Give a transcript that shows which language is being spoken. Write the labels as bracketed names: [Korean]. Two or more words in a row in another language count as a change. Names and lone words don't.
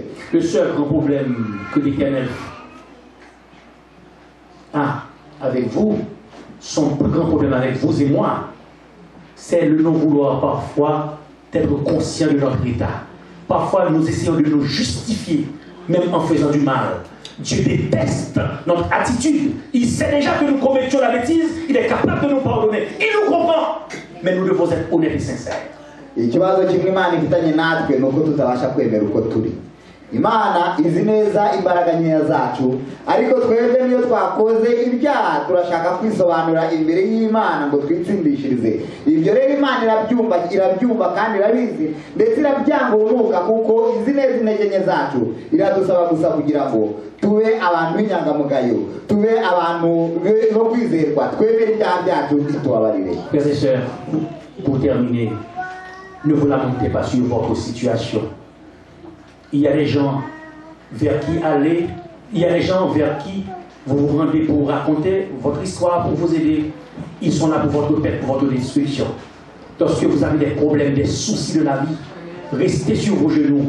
[French] Le seul grand problème que l'Éternel a avec vous, son plus grand problème avec vous et moi, c'est le non-vouloir parfois d'être conscient de notre état. Parfois, nous essayons de nous justifier, même en faisant du mal. Dieu déteste notre attitude. Il sait déjà que nous commettions la bêtise. Il est capable de nous pardonner. Il nous comprend. Mais nous devons être honnêtes et sincères. [Kinyarwanda] Ikibazo kimwe Imana ifitanye natwe nuko tutabasha kwemera uko turi. Imana izi neza imbaraga nkeya zacu, ariko twebwe niyo twakoze ibyaha turashaka kwisobanura imbere y'Imana ngo twitsindishirize. Ibyo rero Imana irabyumva kandi irabizi ndetse irabyanga urunuka kuko izi neza intege nke zacu. Iradusaba gusa kugira ngo tube abantu b'inyangamugayo, tube abantu bo kwizerwa, twemere ibyaha byacu tubabarire. [French] Frères et sœurs, pour terminer, ne vous lamentez pas sur votre situation. Il y a des gens vers qui aller, il y a des gens vers qui vous vous rendez pour raconter votre histoire, pour vous aider. Ils sont là pour votre paix, pour votre destruction. Lorsque vous avez des problèmes, des soucis de la vie, restez sur vos genoux.